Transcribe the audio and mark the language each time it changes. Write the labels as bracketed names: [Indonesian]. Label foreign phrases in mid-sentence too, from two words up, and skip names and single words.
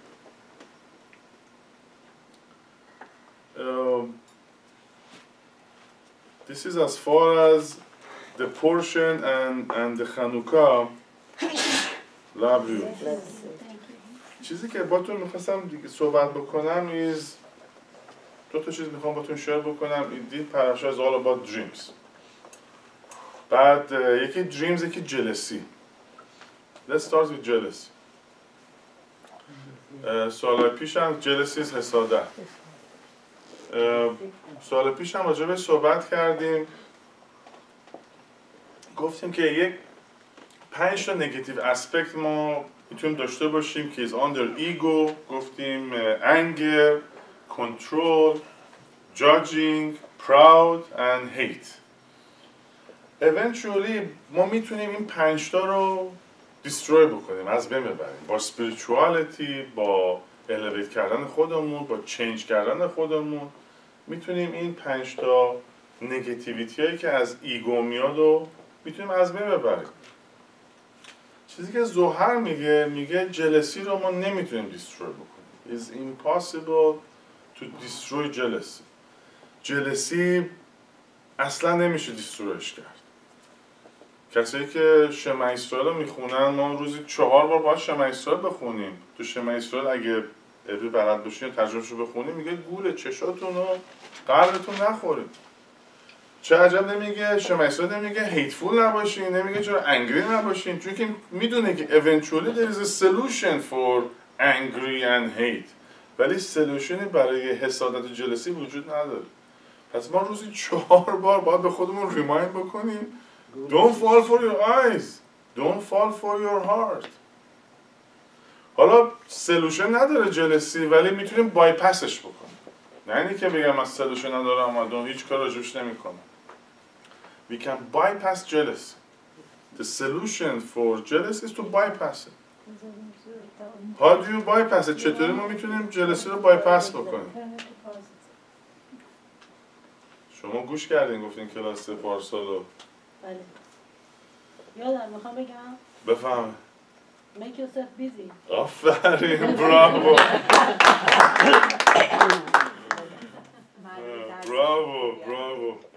[English] This is as far as the portion and the Chanukah. Love you. [Persian] چیزی که باتون میخواستم دیگه صحبت بکنم is دو تا چیز میخوام باتون شیر بکنم. این پراشا [English] is all about dreams. [Persian] بعد یکی dreams یکی jealousy. [English] Let's start with jealousy. [Persian] سوال پیشم [English] jealousy is [Persian] حسادت. سوال پیشم راجع به صحبت کردیم گفتیم که یک 5 تا نگاتیو اسپکت ما میتونیم داشته باشیم که [English] is under ego. گفتیم anger, control, judging, proud and hate. [Persian] eventually ما میتونیم این 5 تا رو destroy بکنیم، از بین ببریم، با spirituality، با elevate کردن خودمون، با change کردن خودمون میتونیم این 5 تا نگاتیویتی هایی که از ایگو میاد و میتونیم از بین ببریم. چیزی که زوهر میگه جلسی رو ما نمیتونیم دیستروی بکنیم. [English] It's impossible to destroy jealousy. [Persian] جلسی اصلا نمیشه دیسترویش کرد. کسایی که شمع اسرائیل رو میخونن، ما روزی 4 بار باید شمع اسرائیل بخونیم. تو شمع اسرائیل اگه ابری بلد باشین ترجمه‌شو بخونیم، میگه گول چشاتون رو قلبتون نخورید. چه عجب نمیگه شما اسرائیل نمیگه هیتفول نباشین، نمیگه چرا انگری نباشین، چون که میدونه که [English] eventually there is a solution for angry and hate، [Persian] ولی سلوشنی برای حسادت و جلسی وجود نداره. پس ما روزی 4 بار باید به خودمون ریمایند بکنیم [English] don't fall for your eyes, don't fall for your heart. [Persian] حالا سلوشن نداره جلسی، ولی میتونیم بایپسش بکنیم. نه اینی که بگم من سلوشن ندارم و هیچ کار راجبش نمیکنم. [English] We can bypass jealousy. The solution for jealousy is to bypass it. How do you bypass it? [Persian] چطوری ما میتونیم جلسی رو بایپاس بکنیم؟ شما گوش کردین گفتین کلاس پارسالو؟ بله. یادم میخوام بگم. بفهم. [English] Make yourself busy. [Persian] آفرین، براوو. براوو.